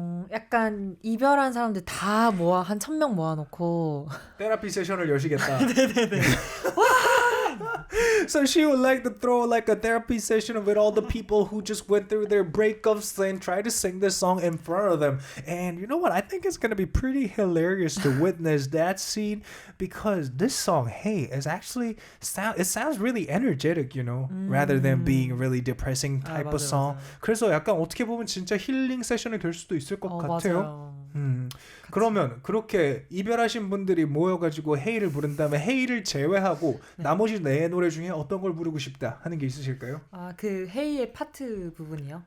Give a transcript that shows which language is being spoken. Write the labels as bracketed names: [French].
[Korean] 약간 이별한 사람들 다 모아 한 1,000명 모아놓고 테라피 세션을 여시겠다. 네네네. [English] So she would like to throw like a therapy session with all the people who just went through their breakups and try to sing this song in front of them. And you know what? I think it's going to be pretty hilarious to witness that scene because this song, Hey, is actually it sounds really energetic, you know, rather than being a really depressing type of song. [Korean] 맞아요. 그래서 약간 어떻게 보면 진짜 힐링 세션이 될 수도 있을 것 같아요. 맞아요. 그러면 그렇게 이별하신 분들이 모여가지고 헤이를 부른 다음에 헤이를 제외하고 나머지 네 노래 중에 어떤 걸 부르고 싶다 하는 게 있으실까요? 그 헤이의 파트 부분이요?